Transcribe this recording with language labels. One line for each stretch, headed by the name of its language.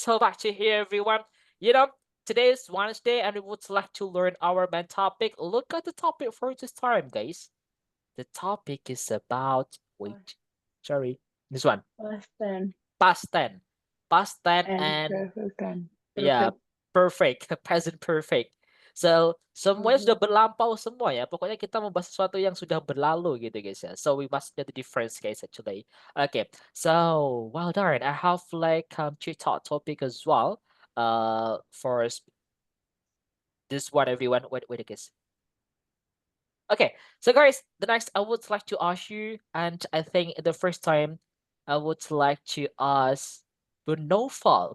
English: So back to here, everyone. You know, today is Wednesday, and we would like to learn our main topic. Look at the topic for this time, guys. The topic is about sorry, this one. Past tense Past tense. Past tense and and perfect tense. yeah, Perfect. perfect, present perfect.
Indonesian: So, semuanya sudah Mhm. berlampau semua ya. Pokoknya kita membahas sesuatu yang sudah berlalu gitu guys ya.
English: So we must know the difference guys actually. Okay. So, well done. I have like two thought topic as well. For this one everyone. Wait guys. Okay, so guys, the next I would like to ask you, and I think the first time I would like to ask Brunofal.